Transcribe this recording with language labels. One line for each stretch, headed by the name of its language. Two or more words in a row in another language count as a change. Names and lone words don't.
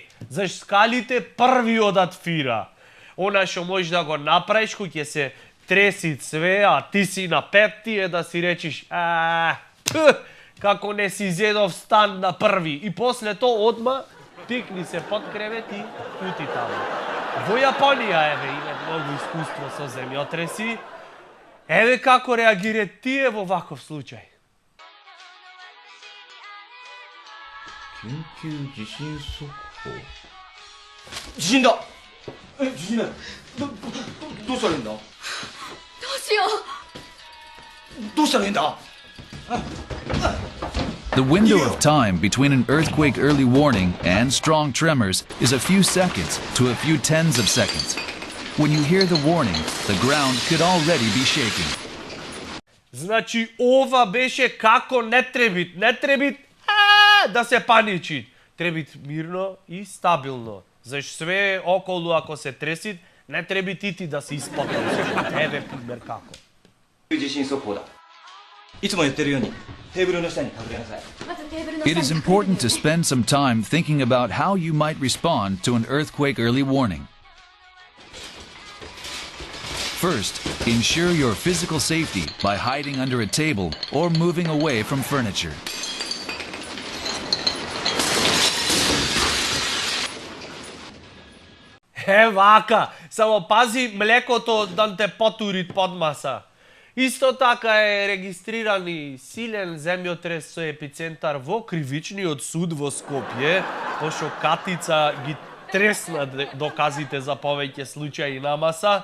Macedonian: Заш скалите први одат фира. Она што можеш да го направиш, кој ќе се треси све, а ти си на петти е да си речиш, како не си зедов стан на први. И после тоа одма тикни се под кревет и пути таму. Во Јапонија, има многу искуство со земјотреси. Еве како реагира тие во ваков случај.
Japanese: 緊急地震速報。地震だ。地震だ。どうしたらいいんだ。どうしよう。どうしたらいいんだ。
English: The window of time between an earthquake early warning and strong tremors is a few seconds to a few tens of seconds. When you hear the warning, the ground could already be shaking.
Macedonian: Значи ова беше како не требит да се паничи. Требит мирно и стабилно. Заш све околу ако се тресит, не требит и ти да се испотиш. Еве пример како.
Japanese: 地震速報だ。いつも言ってるようにテーブルの下に隠れなさい。
English: It is important to spend some time thinking about how you might respond to an earthquake early warning. First, ensure your physical safety by hiding under a table or moving away from furniture.
Macedonian: Вака, само пази млекото да те потури под маса. Исто така е регистриран и силен земјотрес со епицентар во Кривичниот суд во Скопје, пошто Катица ги тресна доказите за повеќе случаи на маса.